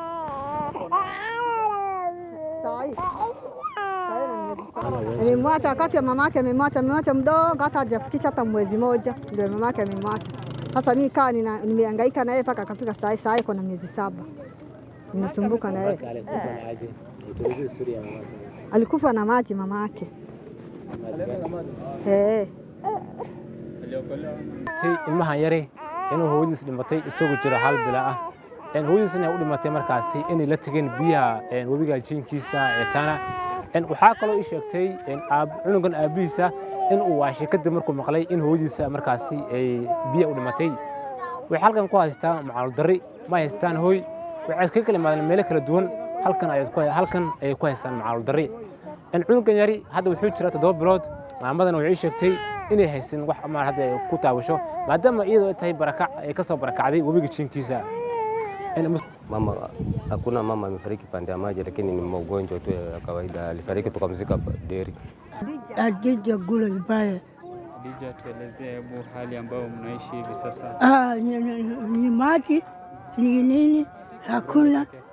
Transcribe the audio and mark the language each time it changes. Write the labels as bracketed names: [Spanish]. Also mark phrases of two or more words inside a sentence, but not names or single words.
[Swahili] saa hii amemwacha wakati mamake amemwacha mdogo hata hajafikisha hata mwezi moja ndio mamake amemwacha sasa mimi kaa nimehangaika na yeye mpaka akafika saa hii kuna miezi 7 nimesumbuka na yeye alikufa na maji mamake [Somali] ilmahan yare inuu hooyadiis dhimatay isagoo jira hal bila ah hooyadiisna u dhimatay markaasi inay la tageen biyaha webiga jinkiisa Tana waxaa kaloo ii sheegtay cunugan aabihiisa inuu waashay kadib markuu maqlay in hooyadiisa markaasi ay biyo u dhimatay waxay halkan ku haystaan macluul darri ma haystaan hooy waxay ka kala imaadeen meelo kala duwan halkan ay ku haystaan macluul darri cunugan yari hadda wuxuu jiraa 7 bilood maamadana waxay sheegtay inay haysan wax ama hadda ay ku taawasho maadaama iyadoo ay tahay barakac ay ka soo barakacday webiga jinkiisa [Swahili] mama hakuna mama amefariki pande ya maji lakini ni mgonjwa tu ya kawaida alifariki tukamzika Deri. Adija gula mbaya. Adija, tuelezee hebu hali ambayo mnaishi hivi sasa. Ni maji ni nini hakuna